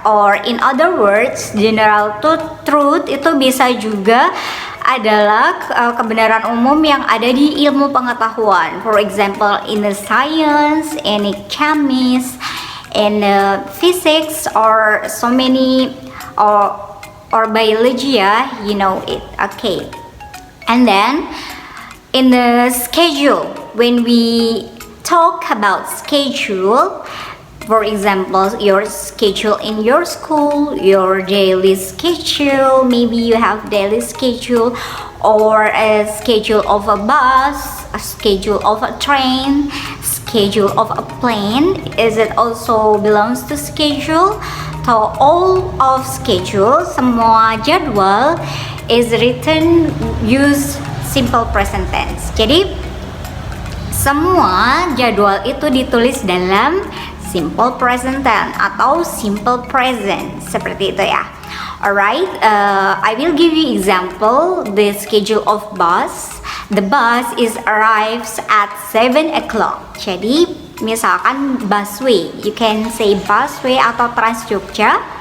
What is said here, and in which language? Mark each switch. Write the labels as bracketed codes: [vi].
[en] Or in other words, [id] general truth itu bisa juga adalah kebenaran umum yang ada di ilmu pengetahuan. [en] For example, in the science, in the chemist, in physics, or so many or biology, yeah, you know it. Okay, and then in the schedule, when we talk about schedule, for example, your schedule in your school, your daily schedule, maybe you have daily schedule or a schedule of a bus, a schedule of a train, schedule of a plane. Is it also belongs to schedule? So all of schedule, [id] semua jadwal [en] is written use simple present tense. [id] Jadi semua jadwal itu ditulis dalam simple present tense atau simple present, seperti itu ya. [en] Alright, I will give you example the schedule of bus. The bus is arrives at 7 o'clock. [id] Jadi misalkan busway, [en] you can say busway [id] atau Trans Jogja.